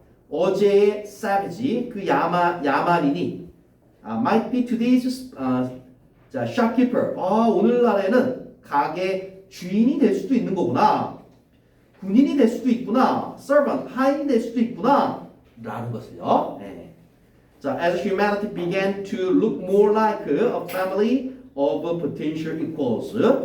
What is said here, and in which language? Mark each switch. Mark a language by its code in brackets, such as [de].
[ko] 어제의 [en] savage, [ko] 그 야만인이 [en] might be today's 자, shopkeeper. [ko] 오늘날에는 가게 주인이 될 수도 있는 거구나. 군인이 될 수도 있구나. servant, 하인이 될 수도 있구나. 라는 것을요. [en] 자, as humanity began to look more like a family of potential equals.